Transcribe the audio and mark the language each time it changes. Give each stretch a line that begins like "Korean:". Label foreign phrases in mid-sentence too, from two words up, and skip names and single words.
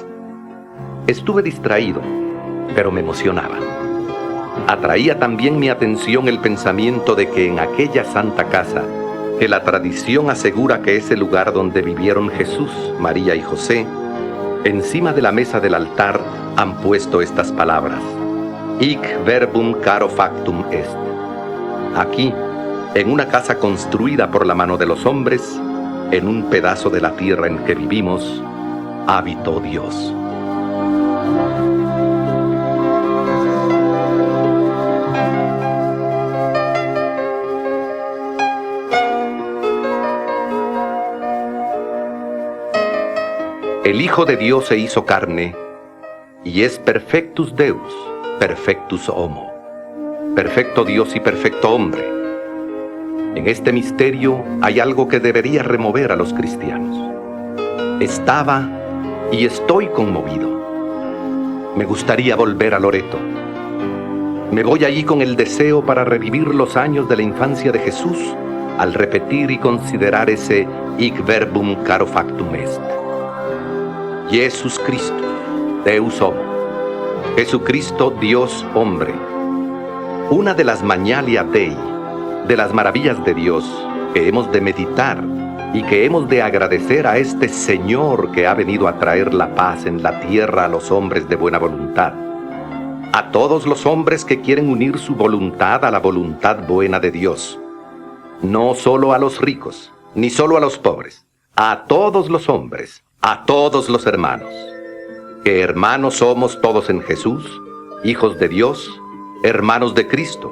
Spanish: Estuve distraído, pero me emocionaba. Atraía también mi atención el pensamiento de que en aquella Santa Casa, que la tradición asegura que es el lugar donde vivieron Jesús, María y José, encima de la mesa del altar han puesto estas palabras:
Latin: Hic verbum caro factum est.
Spanish: Aquí, en una casa construida por la mano de los hombres, en un pedazo de la tierra en que vivimos, habitó Dios. El Hijo de Dios se hizo carne y es
Latin: perfectus Deus, perfectus homo,
Spanish: perfecto Dios y perfecto hombre. En este misterio hay algo que debería remover a los cristianos. Estaba y estoy conmovido. Me gustaría volver a Loreto. Me voy allí con el deseo para revivir los años de la infancia de Jesús al repetir y considerar ese
Latin: hic verbum caro factum est. Jesus Christus, Deus homo.
Spanish: Jesucristo, Dios hombre. Una de las
Latin: Magnalia Dei,
Spanish: de las maravillas de Dios que hemos de meditar y que hemos de agradecer a este Señor que ha venido a traer la paz en la tierra a los hombres de buena voluntad, a todos los hombres que quieren unir su voluntad a la voluntad buena de Dios, no solo a los ricos, ni solo a los pobres, a todos los hombres, a todos los hermanos, que hermanos somos todos en Jesús, hijos de Dios, hermanos de Cristo.